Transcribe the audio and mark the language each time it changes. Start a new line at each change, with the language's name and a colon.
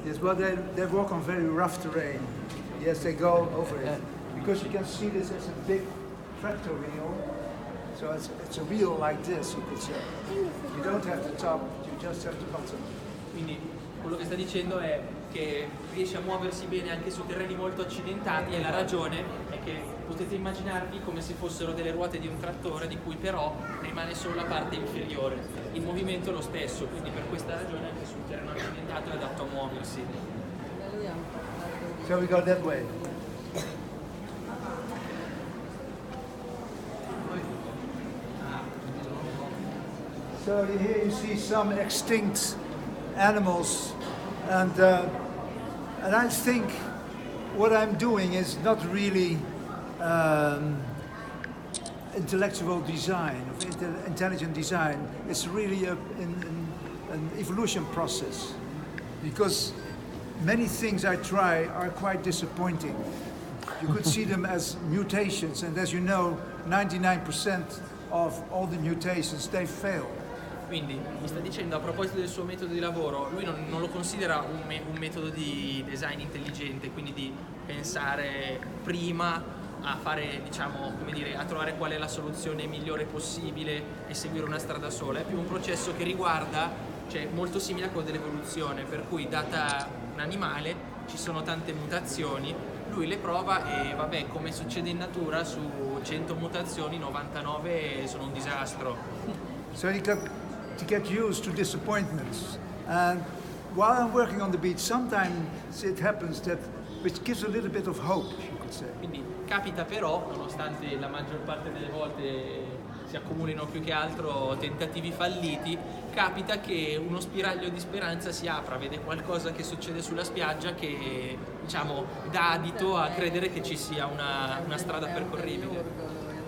English: Yes, well, they walk on very rough terrain. Yes, they go over it. Because you can see this as a big tractor wheel. So it's a wheel like this, you could say. You don't have the top, you just have the bottom.
Italian: Quindi quello che sta dicendo è che riesce a muoversi bene anche su terreni molto accidentati e la ragione è che potete immaginarvi come se fossero delle ruote di un trattore di cui però rimane solo la parte inferiore. Il movimento è lo stesso, quindi per questa ragione anche sul terreno accidentato è adatto a muoversi.
English: So we go that way. So here you see some extinct animals, and I think what I'm doing is not really intellectual design, intelligent design. It's really an evolution process, because many things I try are quite disappointing. You could see them as mutations, and as you know, 99% of all the mutations, they fail.
Italian: Quindi mi sta dicendo, a proposito del suo metodo di lavoro, lui non lo considera un metodo di design intelligente, quindi di pensare prima a fare, diciamo, come dire, a trovare qual è la soluzione migliore possibile e seguire una strada sola. È più un processo che riguarda, cioè molto simile a quello dell'evoluzione, per cui data un animale ci sono tante mutazioni, lui le prova e vabbè, come succede in natura, su 100 mutazioni 99 sono un disastro.
English: So you got to get used to disappointments. And while I'm working on the beach, sometimes it happens that, which gives a little bit of hope, you could say.
Italian: Quindi capita però, nonostante la maggior parte delle volte si accumulino più che altro tentativi falliti, capita che uno spiraglio di speranza si apra, vede qualcosa che succede sulla spiaggia che, diciamo, dà adito a credere che ci sia una strada percorribile.